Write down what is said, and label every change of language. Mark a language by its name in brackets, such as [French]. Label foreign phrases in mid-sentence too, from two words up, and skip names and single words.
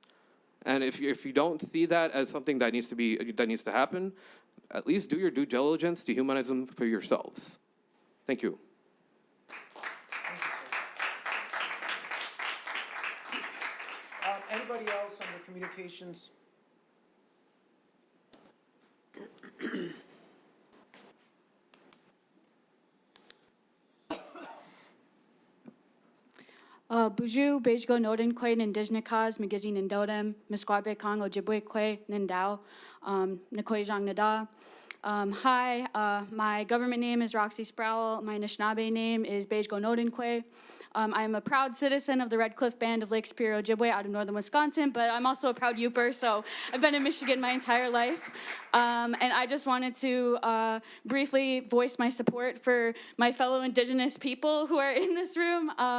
[English] And if you don't see that as something that needs to happen, at least do your due diligence to humanize them for yourselves. Thank you. Anybody else under communications? [Ojibwa] Buju, Bejgo, Noden, Kwe, Nindijnikas, Magazine, Nindodem, Misquabe, Kong, Ojibwe, Kwe, Nindao, Nikwe, Jang Nada. [English] Hi, my government name is Roxy Sproul. My Anishinaabe name is Bejgo Nodinkwe. I am a proud citizen of the Red Cliff Band of Lake Superior, Ojibwe out of northern Wisconsin, but I'm also a proud Yooper, so I've been in Michigan my entire life. And I just wanted to briefly voice my support for my fellow Indigenous people who are in this room.